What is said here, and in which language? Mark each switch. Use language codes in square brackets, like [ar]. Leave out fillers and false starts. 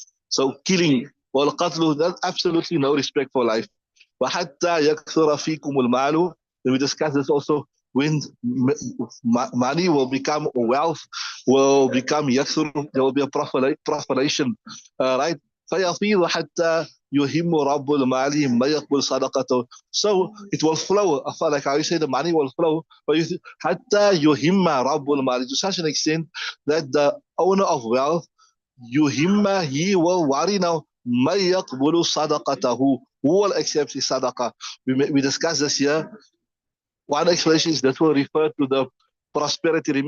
[en] So killing, والقتل, there's absolutely no respect for life. [ar] وحتى يكثر فيكم المال. [en] We discussed this also. When money will become, wealth will become يكثر, there will be a proliferation, right? [ar] فيفيض حتى يهم رب المال ما يقبل صدقته. [en] So it will flow. Like how you say, the money will flow. But [ar] حتى يهم رب المال, [en] to such an extent that the owner of wealth, yuhimma, he will worry now, [ar] ما يقبل صدقته, [en] who will accept his sadaqah. We discussed this here. One explanation is that will refer to the prosperity.